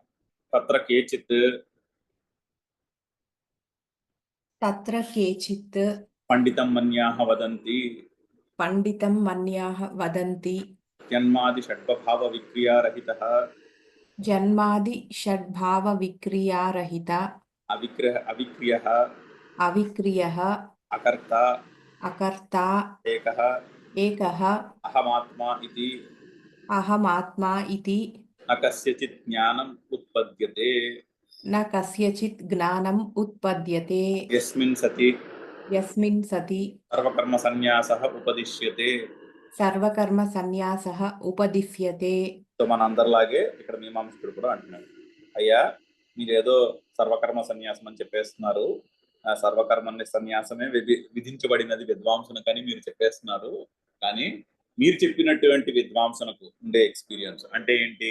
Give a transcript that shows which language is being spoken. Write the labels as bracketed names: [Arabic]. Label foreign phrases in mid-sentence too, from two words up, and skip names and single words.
[Sanskrit] తత్ర కేచిత్ పండితం మన్యాహ వదంతి జన్మాది షడ్భావ విక్రియారహిత అవిక్రియః అకర్త ఏకః అహమాత్మా ఇతి న కస్యచిత్ జ్ఞానం ఉత్పద్యతే. न कस्यचित् ज्ञानम् उत्पद्यते यस्मिन् सति यस्मिन् सति सर्वकर्म సన్యాసః ఉపదిశ్యతే. सर्वकर्मसन्न्यासः उपदिश्यते. [Telugu] సో మన అందరిలాగే ఇక్కడ మీమాంసకుడు కూడా అంటున్నాడు, అయ్యా మీరేదో సర్వకర్మ సన్యాసం అని చెప్పేస్తున్నారు, ఆ సర్వకర్మ సన్యాసమే విధించబడినది విద్వాంసునకు అని మీరు చెప్పేస్తున్నారు. కానీ మీరు చెప్పినటువంటి విద్వాంసునకు ఉండే ఎక్స్పీరియన్స్ అంటే ఏంటి?